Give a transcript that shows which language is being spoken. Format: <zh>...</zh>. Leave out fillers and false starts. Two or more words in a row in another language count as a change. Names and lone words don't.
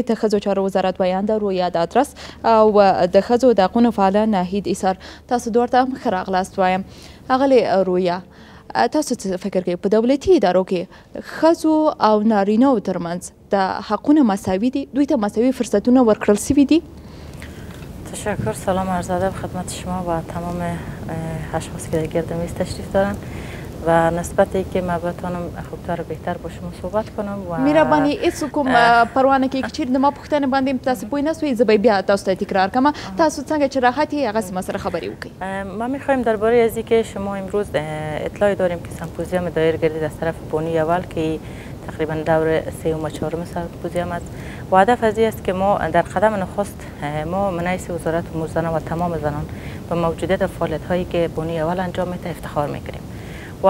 <ps>د ښځو چارو وزارت ویانده رویا دادرس او د ښځو د حقونو فعاله ناهید ایسار. تاسو دواړو ته هم ښه راغلاست وایم. اغلی رویا تاسو څه فکر کوئ په دولتي ادارو کې ښځو او نارینهو ترمنځ د حقونه مساوي دي دوی ته مساوي فرصتونه ورکړل سوي دي؟</ps> <fa>تشکر. سلام عرض ادب خدمت شما و تمام اشخاصی که در گرد میز تشریف دارن و نسبتی که ما بتونم خوبتر و بهتر با شما صحبت کنم و</fa> <ps>میربانی هیڅ کوم پروانه کې چیرې د ما پوښتنې باندې تاسو پوه نه سوئ زه به بیا تاسو ته تکرار کوم تاسو څنګه چې راحت یې هغسې ما سره خبرې وکړئ.</ps> <fa>ما میخوایم درباره از اینکه شما امروز اطلاعی داریم که سمپوزیوم دایر گردید از طرف بانی اول که تقریبا دور 3 و 4 سمپوزیوم است و هدف از این است که ما در قدم نخست ما من حیث وزارت امور زنان و تمام زنان به موجودیت فعالیت هایی که بانی اول انجام میده افتخار میکنیم و</fa>